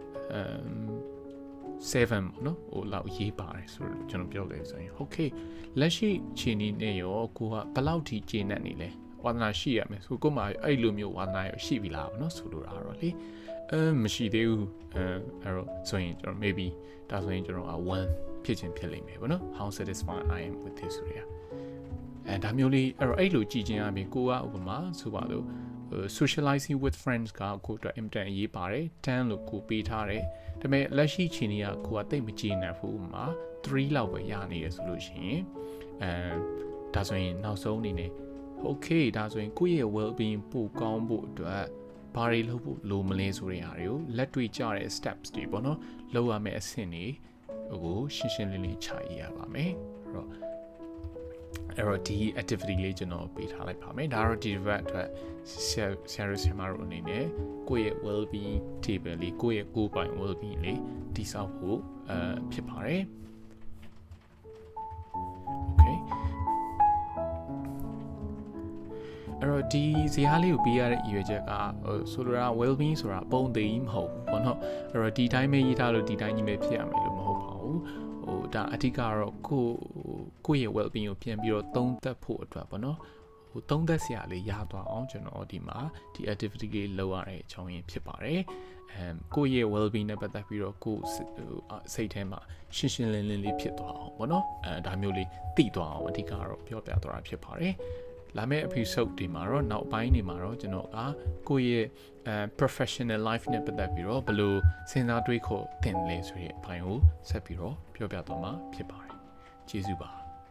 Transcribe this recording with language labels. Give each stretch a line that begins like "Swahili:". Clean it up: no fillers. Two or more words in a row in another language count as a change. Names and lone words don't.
Burmese: 7 ပေါ့နော်ဟိုလောက်ရေးပါတယ်ဆိုတော့ကျွန်တော်ပြောတယ်ဆိုရင် okay လက်ရှိခြေနေနဲ့ရောကိုကဘယ်လောက်ထိကျေနပ်နေလဲဝါသနာရှိရမယ်ဆိုကိုမှအဲ့လိုမျိုးဝါသနာရ ရှိပြီလားပေါ့နော်ဆိုလိုတာတော့လေမရှိသေးဘူးအဲ့တော့ဆိုရင်ကျွန်တော် maybe ဒါဆိုရင်ကျွန်တော်1ဖြစ်ချင်းဖြစ်လိမ့်မယ်ပေါ့နော်
English: how satisfied I am with this
Burmese: ဆိုရဒါမျိုးလေးအဲ့တော့အဲ့လိုကြည့်ချင်းအပြင်ကိုကဥပမာဆိုပါတော့
English: socializing with friends
Burmese: ကကိုအတွက် important အရေးပါတယ်10လို့ကိုပေးထားတယ်ဒါပေမဲ့ လက်ရှိချိန်ကြီးကကိုကတိတ်မကြည့်နိုင်ဘူးမှာ3လောက်ပဲရနေရဆိုလို့ရှိရင်ဒါဆိုရင်နောက်ဆုံးအနေနဲ့ okay ဒါဆိုရင်ကိုယ့်ရဲ့
English: well being
Burmese: ပိုကောင်းဖို့အတွက်ဘာတွေလုပ်ဖို့လိုမလဲဆိုတဲ့အားတွေကိုလက်တွေ့ကျတဲ့ steps တွေပေါ့နော်လုပ်ရမယ့်အဆင့်တွေကိုရှင်းရှင်းလင်းလင်းချရေးရပါမယ် အဲ့တော့ဒီ activity လေးကျွန်တော်ပေးထားလိုက်ပါမယ်ဒါတော့ဒီ develop အတွက်ဆရာတို့အနေနဲ့ကိုယ့်ရဲ့
English: well being table
Burmese: လေးကိုယ့်ရဲ့ကိုယ်ပိုင်
English: well being
Burmese: လေးတည်ဆောက်ဖို့ဖြစ်ပါတယ် okay အဲ့တော့ဒီဇာတ် လေးကိုပေးရတဲ့ရည်ရွယ်ချက်ကဆိုလိုတာ
English: well being
Burmese: ဆိုတာပုံသိမဟုတ်ဘူးပေါ့နော်အဲ့တော့ဒီတိုင်းပဲရေးထားလို့ဒီတိုင်းကြီးပဲဖြစ်ရမယ်လို့မဟုတ်ပါ ဘူးဒါအဓိကကတော့ကိုယ့်ရဲ့
English: well being
Burmese: ကိုပြန်ပြီးတော့သုံးသပ်ဖို့အတွက်ပေါ့နော်သုံးသပ်စရာလေးရသွား အောင်ကျွန်တော်ဒီမှာဒီ activity လေးလုပ်ရတဲ့အကြောင်းရင်းဖြစ်ပါတယ်ကိုယ့်ရဲ့
English: well being
Burmese: နဲ့ပတ်သက်ပြီးတော့ကိုယ်စိတ်ထဲမှာရှင်းရှင်းလင်းလင်းလေးဖြစ်သွားအောင်ပေါ့နော်ဒါမျိုးလေးသိသွားအောင်အဓိကကတော့ပြောပြသွားတာဖြစ်ပါတယ်လာမယ့် episode ဒီမှာတော့နောက်ပိုင်းနေမှာတော့ကျွန်တော်ကကိုယ့်ရဲ့
English: professional life
Burmese: နဲ့ပတ်သက်ပြီးတော့ဘယ်လိုစဉ်းစားတွေးခေါ်သင်လဲဆိုတဲ့အပိုင်းကိုဆက်ပြီးတော့ပြောပြသွားမှာဖြစ်ပါတယ်ကျေးဇူးပါ